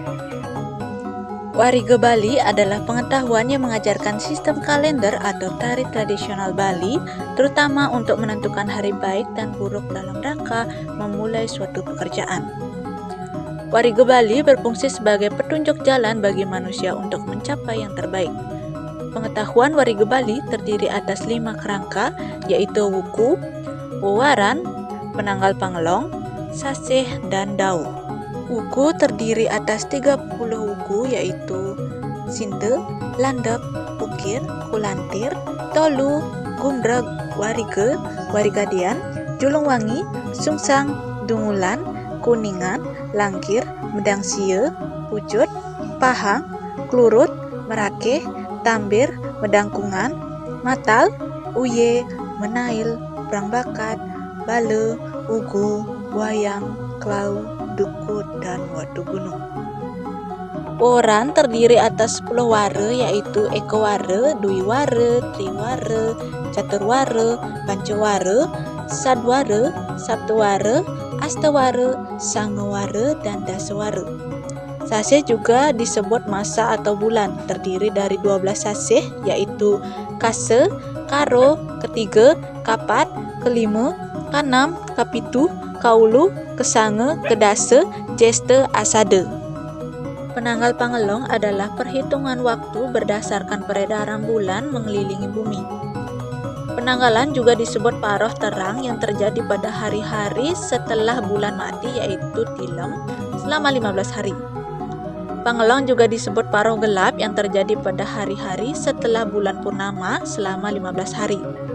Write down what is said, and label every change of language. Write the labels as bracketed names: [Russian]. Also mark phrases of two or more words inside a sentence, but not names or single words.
[Indonesian] Warige Bali adalah pengetahuan yang mengajarkan sistem kalender atau tari tradisional Bali, terutama untuk menentukan hari baik dan buruk dalam rangka memulai suatu pekerjaan. Warige Bali berfungsi sebagai petunjuk jalan bagi manusia untuk mencapai yang terbaik. Pengetahuan Warige Bali terdiri atas 5 kerangka, yaitu wuku, wewaran, penanggal pangelong, sasih, dan dau. Wuku terdiri atas 30 wuku, yaitu sinte, landep, ukir, kulantir, tolu, gumreg, warige, warigadian, julungwangi, sungsang, dungulan, kuningan, langkir, medang sia, pucut, pahang, klurut, merakeh, tambir, medangkungan, matal, uye, menail, perang bakat, bale, ugu, wayang, klau, dukut, dan watu gunung. Wewaran terdiri atas 10 ware, yaitu eko ware, dwi ware, tri ware, catur ware, panca ware, sad ware, sabtu ware, asta ware, sange ware, dan dasa ware. Sasih juga disebut masa atau bulan, terdiri dari 12 sasih, yaitu kase, karo, ketiga, kapat, kelima, kanam, kapitu, kaulu, kesange, kedase, jeste, asade. Penanggal pangelong adalah perhitungan waktu berdasarkan peredaran bulan mengelilingi bumi. Penanggalan juga disebut paroh terang yang terjadi pada hari-hari setelah bulan mati, yaitu tilem, selama 15 hari. Pangelong juga disebut paroh gelap yang terjadi pada hari-hari setelah bulan purnama selama 15 hari.